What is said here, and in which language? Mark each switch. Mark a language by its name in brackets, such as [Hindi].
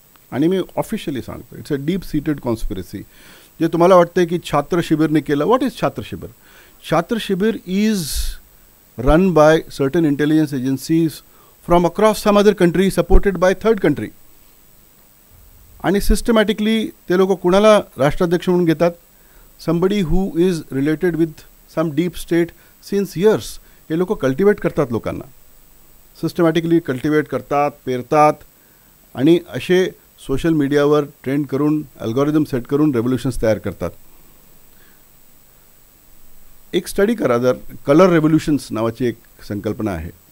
[Marathi] आणि मी ऑफिशियली सांगतो, [English] It's a deep seated conspiracy. [Marathi] जे तुम्हाला वाटतं की छात्र शिबिरने केलं, [English] What is Chhatra Shibir? Chhatra Shibir is run by certain intelligence agencies from across some other country supported by third country. [Marathi] आणि सिस्टमॅटिकली ते लोक कुणाला राष्ट्राध्यक्ष म्हणून घेतात? [English] Somebody who is related with some deep state since years. [Marathi] हे लोक कल्टिवेट करतात, लोकांना सिस्टमॅटिकली कल्टिवेट करतात, पेरतात आणि असे सोशल मीडियावर ट्रेंड करून अल्गोरिदम सेट करून रेव्होल्युशन्स तयार करतात. एक स्टडी करा, जर कलर रेव्होल्युशन्स नावाची एक संकल्पना आहे.